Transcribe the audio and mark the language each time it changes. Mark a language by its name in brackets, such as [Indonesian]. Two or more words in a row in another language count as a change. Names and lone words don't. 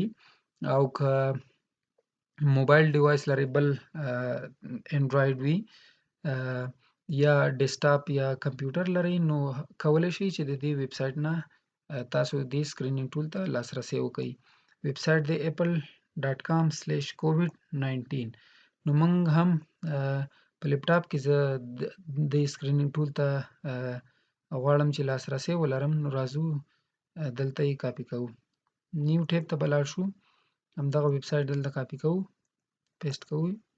[Pashto] او که [English] mobile device [Pashto] لرئ بل انډرایډ وي یا ډیسکټاپ یا کمپیوټر لرئ نو کولی شئ چې د دې [English] web site [Pashto] نه تاسو دې [English] screening tool [Pashto] ته لاسرسی وکړئ. [English] web site [Pashto] دی apple.com/covid19. نو موږ هم په لیپټاپ کې زه د [English] screening tool [Pashto] ته غواړم چې لاسرسی ولرم، نو راځو دلته یې کاپي کوو. [English] new tab [Pashto] ته به لاړ شو، همدغه [English] web site [Pashto] دلته کاپي کوو، پیسټ کوو.